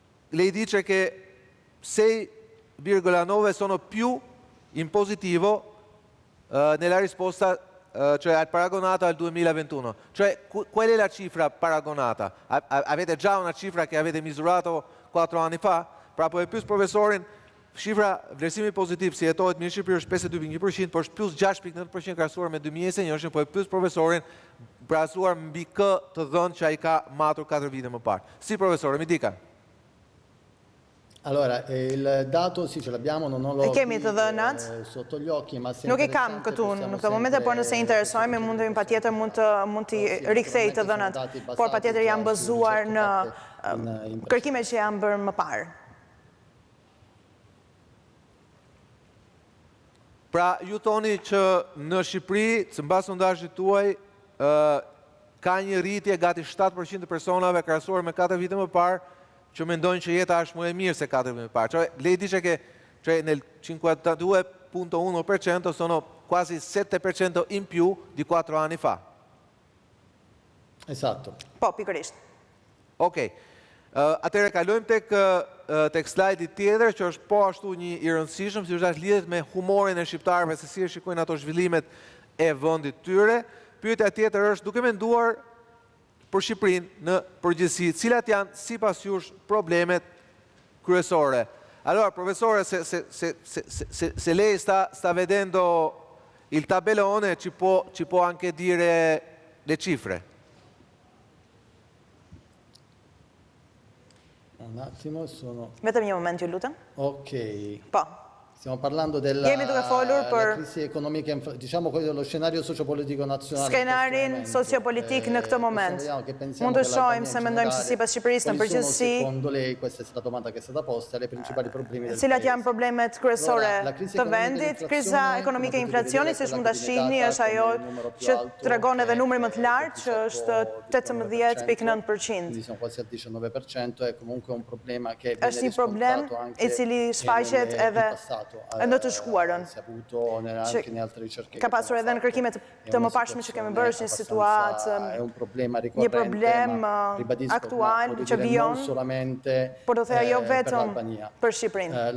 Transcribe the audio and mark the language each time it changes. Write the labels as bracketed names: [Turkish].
[Italian] Lei dice che 6,9 sono più in positivo nella risposta, cioè al paragonato al 2021. Cioè, qual è la cifra paragonata? Avete già una cifra che avete misurato 4 anni fa? [Albanian] Pra po e pyes profesorin, shifra vlerësimi pozitiv si jetohet mirë në Shqipëri është 52.1%, por është plus 6.9% krahasuar me 2021, po e pyes profesorin krahasuar mbi kë të dhënë që ai ka matur 4 vite më parë. [Italian] Si profesore, mi dica. Allora, il dato sì ce l'abbiamo, non l'ho sotto gli occhi, ma se [Albanian] nuk i kam këtu në këtë momente, por nëse interesojmë mundemi patjetër mund të rikthej të dhënat, por patjetër janë bazuar në kërkime që janë bërë më parë. Pra, ju thoni që në Shqipëri, sipas sondazhit tuaj, ka një rritje gati 7% të personave krahasuar me 4 vite më parë, që mendojnë që jeta është më e mirë se 4 vite më parë. [Italian] Cioè, lei dice che nel 52.1% sono quasi 7% in più di 4 anni fa. Esatto. [Albanian] Po, pikërisht. Okej. Atëherë kalojmë tek slajdi tjetër që është po ashtu një i rëndësishëm, si është lidhet me humorin e shqiptarëve se si e shikojnë ato zhvillimet e vendit tyre. Pyetja tjetër është duke menduar për Shqipërinë në përgjithësi, cilat janë sipas jush problemet kryesore? [Italian] Allora, professore, se lei sta vedendo il tabellone, ci può anche dire le cifre. Un attimo, sono... [Albanian] Vetëm një moment, ju lutem. Ok. Po. [Italian] Stiamo parlando della crisi economica, diciamo dello scenario sociopolitico nazionale. [Albanian] Skenarin sociopolitik në këtë moment. Mund të shohim se mendojmë se sipas Shqipërisë në përgjithësi. [Italian] Secondo lei, questa è la domanda che è stata posta, le principali problemi del [Albanian] cilat janë problemet kryesore të vendit? Kriza ekonomike e inflacionit, siç mund ta shihni, është ajo që tregon edhe numri më të lartë, që është 18.9%. [Italian] Quindi siamo quasi al 19%, è comunque un problema che [Albanian] është një problem i cili shfaqet edhe në të shkuarën, që ka pasur edhe në kërkimet të mëparshme që kemi bërë, një situatë, një problem aktual që vijon, por do thëja jo vetëm për Shqipërinë.